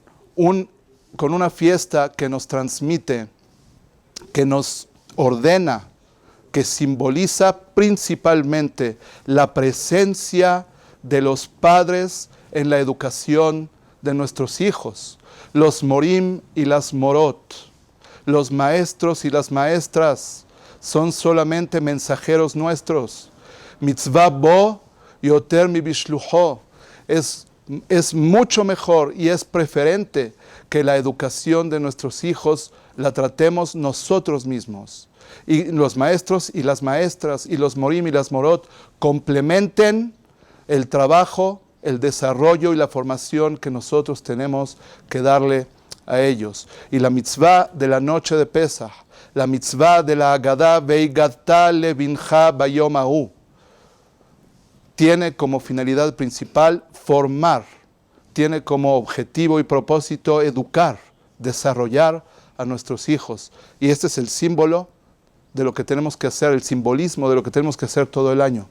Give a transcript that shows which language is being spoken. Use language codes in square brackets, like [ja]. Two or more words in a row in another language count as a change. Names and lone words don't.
[es] una fiesta que nos transmite, que nos ordena, que simboliza principalmente la presencia de los padres en la educación de nuestros hijos, los morim y las morot, los maestros y las maestras, son solamente mensajeros nuestros. [he] מצוה בו יותר מבשלוחו, [es] es mucho mejor y es preferente que la educación de nuestros hijos la tratemos nosotros mismos. Y los maestros y las maestras y los morim y las morot complementen el trabajo, el desarrollo y la formación que nosotros tenemos que darle a ellos. Y la mitzvah de la noche de Pesach, la mitzvah de la Haggadah, [he] והגדת לבנך ביום ההוא, [es] tiene como finalidad principal formar, tiene como objetivo y propósito educar, desarrollar a nuestros hijos. Y este es el símbolo de lo que tenemos que hacer, el simbolismo de lo que tenemos que hacer todo el año.